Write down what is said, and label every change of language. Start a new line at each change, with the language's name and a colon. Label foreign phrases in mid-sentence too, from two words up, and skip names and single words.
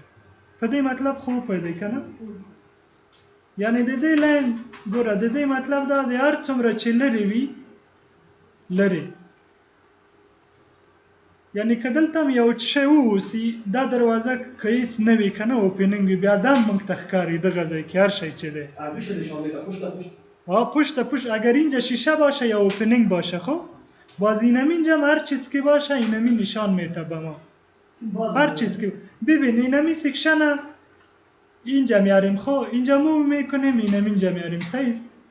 Pashto: په دې مطلب خو وپوهېدی که نه؟ یعنې د دې لاین ګوره د دې مطلب دا دی هر څومره چې لرې وي لرې، یعنی که دلته هم یو شی واوسي دا دروازه که هېڅ نه وي که نه اوپننګ وي، بیا دا هم موږ ته ښکاري دغه ځای کې هر شی چې دی.
Persian: پشت پشت اگر اینجا شیشه باشه یا اوپننگ باشه خب باز اینم اینجا هر چیز که باشه اینمی نشان میده به ما. هر چیز که ببین اینمی سیکشن اینجا میاریم خب اینجا موو میکنیم اینم اینجا میاریم صحیح است.